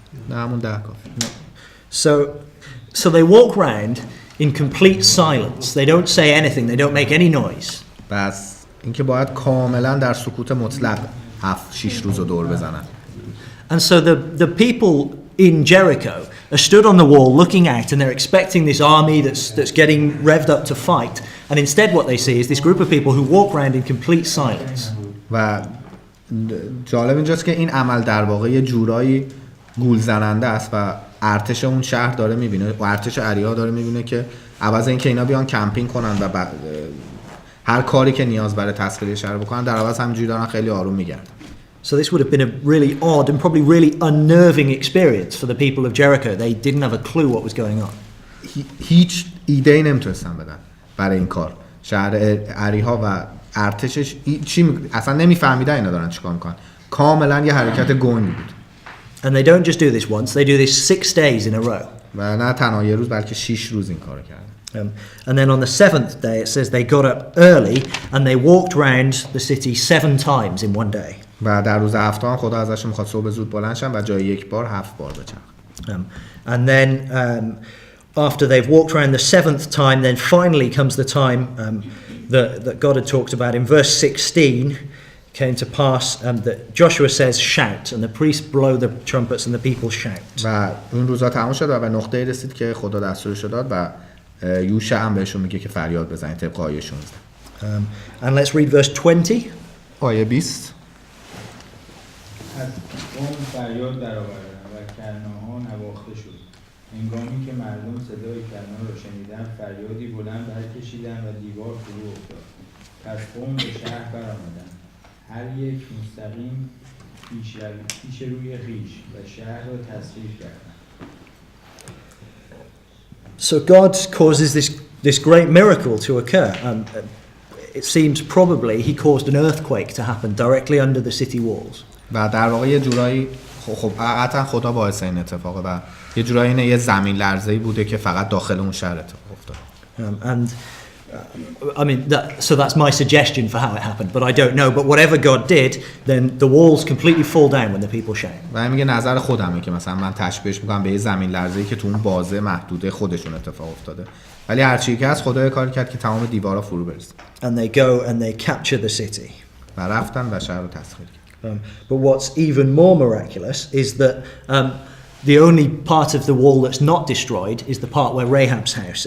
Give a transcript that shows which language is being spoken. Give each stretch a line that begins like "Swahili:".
Persian: نه همون 10 کافی.
English: So they walk round in complete silence. They don't say anything. They don't make any noise.
Persian: بس اینکه باید کاملا در سکوت مطلق 7-6 روز رو دور بزنن.
English: And so the people in Jericho are stood on the wall looking out, and they're expecting this army that's getting revved up to fight. And instead what they see is this group of people who walk around in complete silence.
Persian: و جالب اینجاست که این عمل در واقع یه جورایی گول زننده است و ارتش اون شهر داره میبینه و ارتش عریها داره میبینه که عوض اینکه اینا بیان کمپینگ کنن و هر کاری که نیاز برای تسخیر شهر بکنن، در عوض همینجوری دارن خیلی آروم میگردن.
English: So this would have been a really odd and probably really unnerving experience for the people of Jericho. They didn't have a clue what was going on.
Persian: هیچ ایده‌ای نمیتونستن بدن برای این کار. شهر عریها و ارتشش اصلا نمیفهمیدن اینا دارن چیکار میکنن. کاملا یه حرکت گنگ بود.
English: And they don't just do this once, they do this 6 days in a row.
Persian: و نه تنها یه روز بلکه 6 روز این کارو کردن.
English: And then on the 7th day it says they got up early and they walked round the city 7 times in one day.
Persian: و در روز هفتم خدا ازشون میخواد صبح زود بلند شن و جای یک بار 7 بار بچرخن.
English: And then after they've walked around the 7th time, then finally comes the time that God had talked about in verse 16. Came to pass that Joshua says shout, and the priests blow the trumpets and the people shout.
Persian: و اون روزا تموم شد و به نقطه‌ای رسید که خدا دستورش داد و یوشع هم بهشون میگه که فریاد بزنید طبق آیه 16.
English: And let's read verse 20.
Persian: آیه 20. از قوم فریاد درآوردند و کرناها نواخته شد. هنگامی که مردم صدای کرنا را شنیدند فریادی بلند برکشیدند و دیوار فرو افتاد. پس قوم به شهر برآمدند، هر یک مستقیم پیش روی خویش و شهر را تسخیر کردند.
English: So God causes this great miracle to occur. It seems probably he caused an earthquake to happen directly under the city walls.
Persian: و در واقع یه جورایی خب حقیقتا خدا باعث این اتفاقه و یه جورایی اینه یه زمین لرزه‌ای بوده که فقط داخل اون شهر اتفاق افتاد.
English: And I mean, so that's my suggestion for how it happened, but I don't know. But whatever God did, then the walls completely fall down when the people shout.
Persian: و میگه نظر خودمه که مثلا من تشبیهش میکنم به یه زمین لرزه‌ای که تو اون بازه محدوده خودشون اتفاق افتاده. ولی هر چیزی که از خدا کار کرد که تمام دیوارا فرو بریزه.
English: And they go and they capture the city.
Persian: و رفتن و شهر رو تسخیر کردن.
English: But what's even more miraculous is that the only part of the wall that's not destroyed is the part where Rahab's house